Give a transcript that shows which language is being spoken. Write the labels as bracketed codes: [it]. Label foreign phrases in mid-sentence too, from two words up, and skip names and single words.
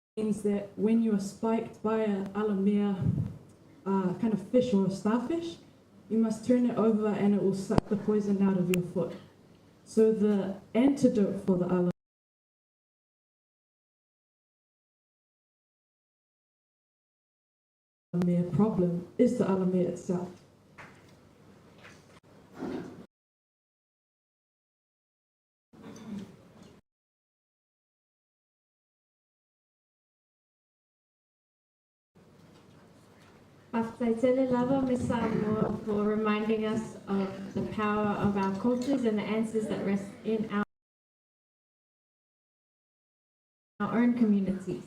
[en] means that when you are spiked by a alamea kind of fish or a starfish, you must turn it over and it will suck the poison out of your foot. So the antidote for the alamea problem is the alamea itself. [sm] Aftaitele lava Ms. [en] Samoa for reminding us of the power of our cultures and the answers that rest in our own communities.